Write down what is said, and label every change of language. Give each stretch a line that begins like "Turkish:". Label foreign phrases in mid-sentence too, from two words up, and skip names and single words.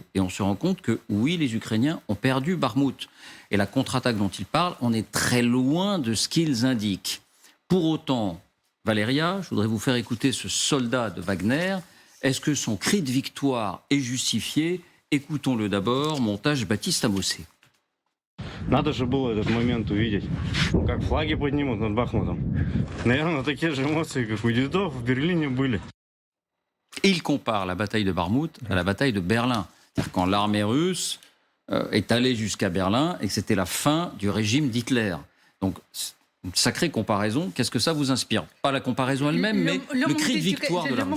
French: Et on se rend compte que, oui, les Ukrainiens ont perdu Barmout. Et la contre-attaque dont ils parlent, on est très loin de ce qu'ils indiquent. Pour autant, Valéria, je voudrais vous faire écouter ce soldat de Wagner. Est-ce que son cri de victoire est justifié? Écoutons-le d'abord, montage Baptiste Amossé.
Russian: Надо же было этот момент увидеть, как флаги поднимут над Бахмутом. Наверное, такие же эмоции, как у дедов в Берлине были.
French: Il compare la bataille de Barmout à la bataille de Berlin. C'est-à-dire quand l'armée russe est allée jusqu'à Berlin et que c'était la fin du régime d'Hitler. Donc, une sacrée comparaison. Qu'est-ce que ça vous inspire? Pas la comparaison elle-même, mais le cri de victoire de la Russie.